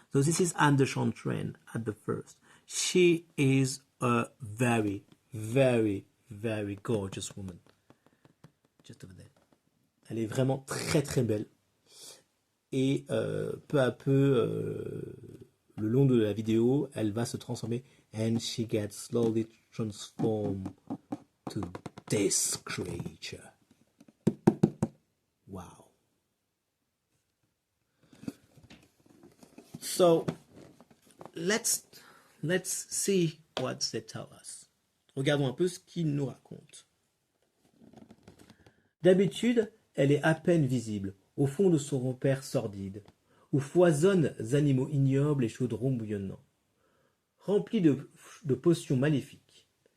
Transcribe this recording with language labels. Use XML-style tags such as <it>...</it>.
<en>So this is Anne de Chantraine at the first. She is a very, very, very gorgeous woman. Just over there.</en> <fr>Elle est vraiment très très belle. Et peu à peu, le long de la vidéo, elle va se transformer.</fr> <en>And she gets slowly transformed to this creature. Wow. So, let's see what they tell us.</en> <fr>Regardons un peu ce qu'ils nous racontent. D'habitude, elle est à peine visible, au fond de son repère sordide, où foisonnent animaux ignobles et chaudrons bouillonnants, remplis de potions maléfiques.</fr>